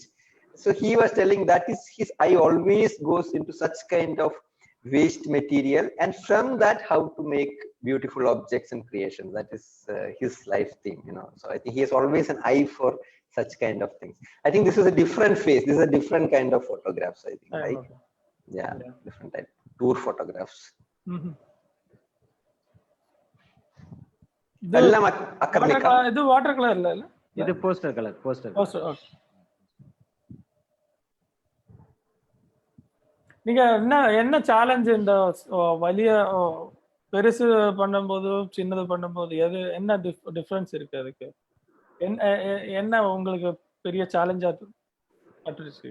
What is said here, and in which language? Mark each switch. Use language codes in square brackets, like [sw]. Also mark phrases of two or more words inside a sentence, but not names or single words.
[en] So he was telling that is his eye always goes into such kind of waste material, and from that how to make beautiful objects and creations. That is his life thing, you know. So I think he has always an eye for such kind of things. I think this is a different phase, this is a different kind of photographs, I think, right? Yeah, different type tour photographs. [ml] എല്ലാം academic. ഇത് [en] water colour [ml] അല്ല ഇത് [en] poster colour. [ta] நீங்க என்ன சேலஞ்ச் இந்த വലിய பெருசு பண்ணும்போது சின்னது பண்ணும்போது என்ன டிஃபரன்ஸ் இருக்கு? அதுக்கு என்ன உங்களுக்கு பெரிய சேலஞ்சா பட்டுருச்சு?